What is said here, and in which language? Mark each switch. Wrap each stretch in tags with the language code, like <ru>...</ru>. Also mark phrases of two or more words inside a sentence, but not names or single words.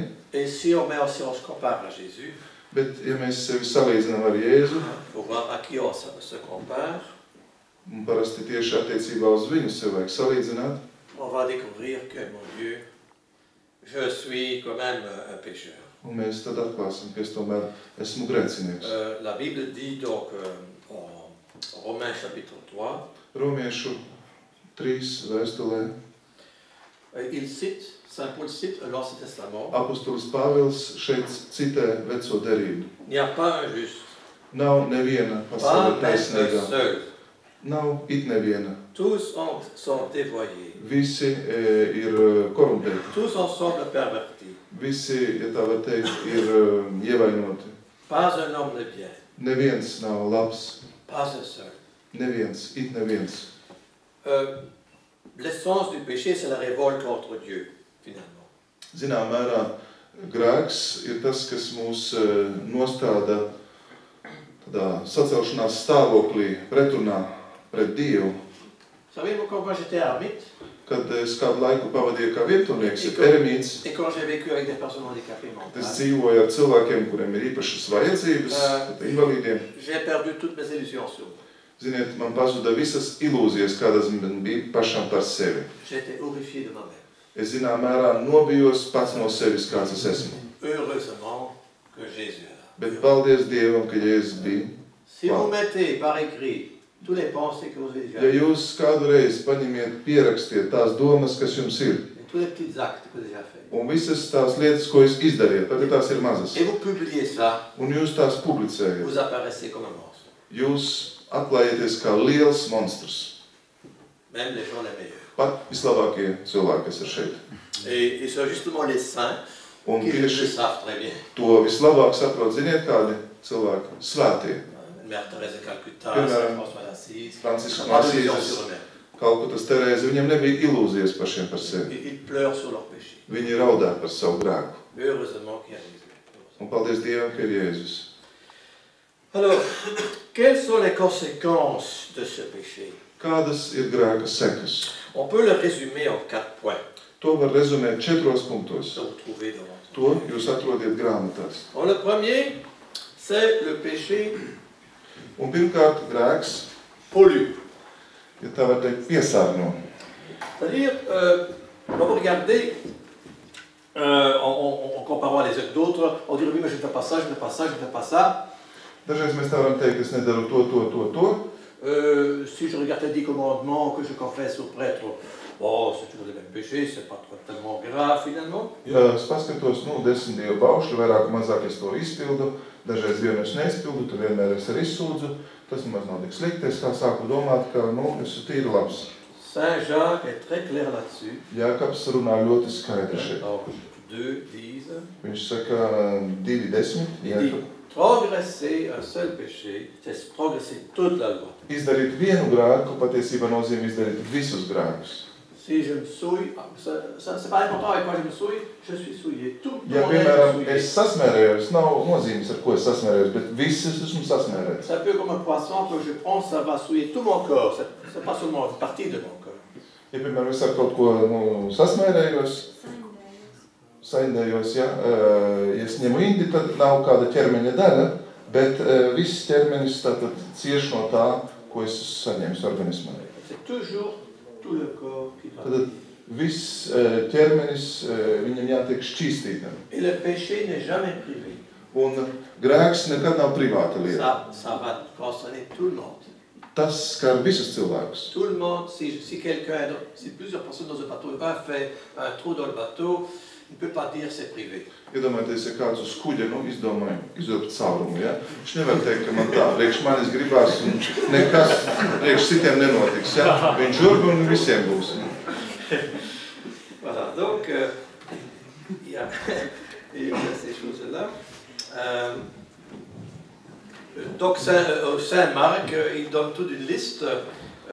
<fr>Et si on se compare à Jésus,</fr> <lv>Bet, ja mēs sevi salīdzinām ar Jēzu,</lv> <fr>il faut voir à qui on se compare,</fr> <lv>un parasti tieši attiecībā uz viņu sevi vajag salīdzināt,</lv> <fr>on va découvrir que, mon Dieu, je suis quand même un pécheur.</fr> <lv>un mēs tad atklāsim, ka es tomēr esmu grēcinieks.</lv> <fr>La Bible dit donc en Romains chapitre 3,</fr> <lv>Romiešu 3 vēstulē</lv> <fr>il cite, Saint Paul cite l'Ancien Testament.</fr> <lv>apostolis Pāvils šeit citē veco derību.</lv> <fr>Il n'y a pas un juste,</fr> <lv>Nav neviena</lv> <fr>pas</fr> <lv>pasaulē</lv> <fr>même un</fr> <lv>taisnīgā.</lv> <fr>seul.</fr> <lv>Nav it neviena.</lv> <fr>Tous sont dévoyés.</fr> <lv>Visi ir korumpēti.</lv> <fr>Tous ensemble pervertis.</fr> <lv>Visi, ja tā var teikt, ir ievainoti.</lv> <fr>Pas un homme de bien.</fr> <lv>Neviens nav labs.</lv> <fr>Pas un seul.</fr> <lv>Neviens, it neviens.</lv> <fr>L'essence du péché, c'est la révolte contre Dieu, finalement.</fr> <lv>Zinām mērā, grēks ir tas, kas mūs nostāda tādā sacelšanās stāvoklī, pretrunā pret Dievu.</lv> <fr>Vous savez, quand moi j'étais ermite,</fr> <lv>Kad es kādu laiku pavadīju kā vietunieks, eremīts,</lv> <fr>et quand j'ai vécu avec des personnes handicapées</fr> <lv>es</lv> <fr>mentales,</fr> <lv>dzīvoju ar cilvēkiem, kuriem ir īpašas vajadzības, invalīdiem.</lv> <fr>j'ai perdu toutes mes illusions sur moi.</fr> <lv>Ziniet, man pazuda visas ilūzijas, kādas man bija pašam par sevi.</lv> <fr>J'étais horrifié de moi-même.</fr> <lv>Es zinām mērā nobijos pats no sevis, kāds es esmu.</lv> <fr>Heureusement que Jésus est là.</fr> <lv>Bet paldies Dievam, ka Jēzus bija.</lv> <fr>Si vous mettez par écrit tous les pensées que vous avez déjà</fr> <lv>Ja</lv> <fr>faites,</fr> <lv>jūs kādu reizi paņemiet, pierakstiet tās domas, kas jums ir,</lv> <fr>et tous les petits actes que vous avez déjà faits,</fr> <lv>un visas tās lietas, ko jūs izdariet, pat ja tās ir mazas,</lv> <fr>et vous publiez ça,</fr> <lv>un jūs tās publicējat,</lv> <fr>vous apparaissez comme un monstre.</fr> <lv>jūs atklājieties kā liels monstrs.</lv> <fr>Même les gens les meilleurs.</fr> <lv>Pat vislabākie cilvēki, kas ir šeit.</lv> <fr>Et c'est justement les saints</fr> <lv>Un</lv> <fr>qui le</fr> <lv>tieši</lv> <fr>savent très bien.</fr> <lv>to vislabāk saprot, ziniet kādi cilvēki? Svētie.</lv> <fr>Mère Thérèse de Calcutta,</fr> <lv>Piemēram,</lv> <fr>Saint François d'Assise,</fr> <lv>Francisks</lv> <fr>pas</fr> <lv>no</lv> <fr>d'illusions</fr> <lv>Asīzes,</lv> <fr>sur eux-mêmes.</fr> <lv>Kalkutas Terēze, viņiem nebija ilūzijas pašiem par sevi.</lv> <fr>Ils pleurent sur leur péché.</fr> <lv>Viņi raudāja par savu grēku.</lv> <fr>Heureusement qu'il y a Jésus.</fr> <lv>Un paldies Dievam, ka ir Jēzus.</lv> <fr>Alors, Quelles sont les conséquences de ce péché?</fr> <lv>Kādas ir grēka sekas?</lv> <fr>On peut le résumer en 4 points.</fr> <lv>To var rezumēt 4 punktos.</lv> <fr>Que vous trouvez devant vous.</fr> <lv>To jūs atrodiet grāmatās.</lv> <fr>Le premier, c'est le péché</fr> <lv>Un pirmkārt, grēks,</lv> <fr>pollue.</fr> <lv>ja tā var teikt, piesārņo.</lv> <fr>C'est-à-dire, on va regarder, en comparant les uns avec d'autres, on dirait oui, mais je ne fais pas ça, je ne fais pas ça, je ne fais pas ça.</fr> <lv>Dažreiz mēs tā varam teikt, es nedaru to.</lv> <fr>Si je regarde les 10 commandements que je confesse au prêtre, bon, c'est toujours les mêmes péchés, c'est pas tellement grave finalement.</fr> <lv>Es paskatos, 10 dievu baušļu, vairāk mazāk es to izpildu, dažreiz vienu es neizpildu, tur vienmēr es arī izsūdzu, tas maz nav tik slikti, es kā sāku domāt, ka, es tīri labs.</lv> <fr>Saint Jacques est très clair là-dessus.</fr> <lv>Jākaps runā ļoti skaidri šeit.</lv> <fr>2:10.</fr> <lv>Viņš saka 2:10.</lv> <fr>Il dit, progresser un seul péché, c'est progresser toute la loi.</fr> <lv>Izdarīt vienu grēku patiesībā nozīmē izdarīt visus grēkus.</lv> <fr>Si je me souille, c'est pas important avec quoi je me souille, je suis souillé. Tout</fr> <lv>Ja,</lv> <fr>mon être</fr> <lv>piemēram,</lv> <fr>souillé.</fr> <lv>es sasmērējos, nav nozīmes, ar ko es sasmērējos, bet viss es esmu sasmērējis.</lv> <fr>C'est un peu comme un poisson que je prends, ça va souiller tout mon corps. C'est pas seulement une partie de mon corps.</fr> <lv>Ja, piemēram, es ar kaut ko sasmērējos, saindējos, ja es ņemu indi, tad nav kāda ķermeņa daļa, bet viss ķermenis tātad cieš no tā, ko es saņēmu organismā.</lv> <fr>C'est toujours tout le corps qui doit.</fr> <lv>Tad viss ķermenis, viņam jātiek šķīstītam.</lv> <fr>Et le péché n'est jamais privé.</fr> <lv>Un grēks nekad nav privāta lieta.</lv> <fr>Ça va concerner tout le monde.</fr> <lv>Tas skar visus cilvēkus.</lv> <fr>Tout le monde, si plusieurs personnes dans un bateau, un fait un trou dans le bateau, il ne peut pas dire c'est privé.</fr> <lv>Iedomājieties, ja kāds uz kuģa, izdomāja izdopt caurumu, ja? Viņš nevar teikt, ka man tā, priekš manis gribās un nekas priekš citiem nenotiks, ja? Viņš urbi un visiem būs.</lv> <fr>Voilà, donc, il y a ces choses-là. Donc, Saint Marc, il donne toute une liste</fr>